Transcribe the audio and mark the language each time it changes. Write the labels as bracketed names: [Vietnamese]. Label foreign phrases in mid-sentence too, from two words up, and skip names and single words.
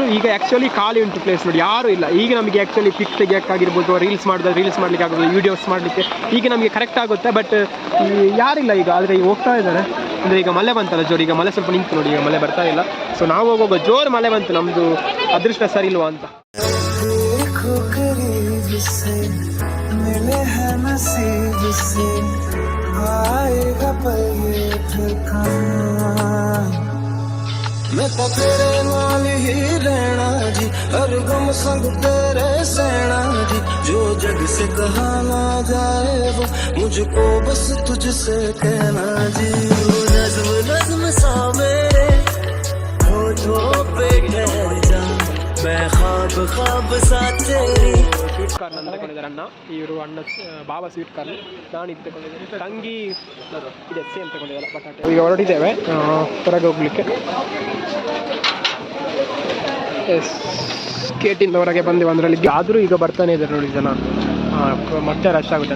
[Kannada] ಈಗ ಆ್ಯಕ್ಚುಲಿ ಖಾಲಿ ಉಂಟು ಪ್ಲೇಸ್ ನೋಡಿ, ಯಾರೂ ಇಲ್ಲ. ಈಗ ನಮಗೆ ಆ್ಯಕ್ಚುಲಿ ಪಿಕ್ ತೆಗಿಯೋಕ್ಕಾಗಿರ್ಬೋದು, ರೀಲ್ಸ್ ಮಾಡಲಿಕ್ಕೆ ಆಗೋದು, ವೀಡಿಯೋಸ್ ಮಾಡಲಿಕ್ಕೆ ಈಗ ನಮಗೆ ಕರೆಕ್ಟ್ ಆಗುತ್ತೆ, ಬಟ್ ಯಾರಿಲ್ಲ ಈಗ. ಆದರೆ ಈಗ ಹೋಗ್ತಾ ಇದ್ದಾರೆ, ಅಂದರೆ ಈಗ ಮಳೆ ಬಂತಲ್ಲ ಜೋರು, ಈಗ ಮಳೆ ಸ್ವಲ್ಪ ನಿಂತು ನೋಡಿ, ಈಗ ಮಳೆ ಬರ್ತಾ ಇಲ್ಲ. ಸೊ ನಾವು ಹೋಗುವಾಗ ಜೋರು ಮಳೆ ಬಂತು, ನಮ್ಮದು ಅದೃಷ್ಟ ಸರಿ ಇಲ್ವಾ ಅಂತ. [Hindi] मैं तो तेरे नाल ही रहना जी, हर गम संग तेरे सहना जी, जो जग से कहा ना जाए वो मुझको बस तुझसे कहना जी। नज़्म नज़्म सा मेरे होठों पे ठहर जा, मैं ख्वाब ख्वाब सा तेरी. [Kannada] ಸ್ವೀಟ್ ಕಾರ್ನ್ ಅಂತ ತಗೊಂಡಿದ್ದಾರೆ ಅಣ್ಣ, ಇವರು ಅಣ್ಣ ಬಾಬಾ ಸ್ವೀಟ್ ಕಾರ್ನ್, ನಾನು ಇದು ತಗೊಂಡಿದ್ದೇನೆ, ತಂಗಿ ಇದೆ ಸೇಮ್ ತಗೊಂಡಿದ್ದಾರೆ ಬಟಾಟೆ. ಈಗ ಹೊರಟಿದ್ದೇವೆ ಹೊರಗೆ ಹೋಗ್ಲಿಕ್ಕೆ. ಎಸ್ ಗೇಟಿಂದ ಹೊರಗೆ ಬಂದೆವು, ಅದರಲ್ಲಿ ಆದರೂ ಈಗ ಬರ್ತಾನೆ ಇದ್ದಾರೆ ನೋಡಿ ಜನ, ಮತ್ತೆ ರಶ್ ಆಗುತ್ತೆ.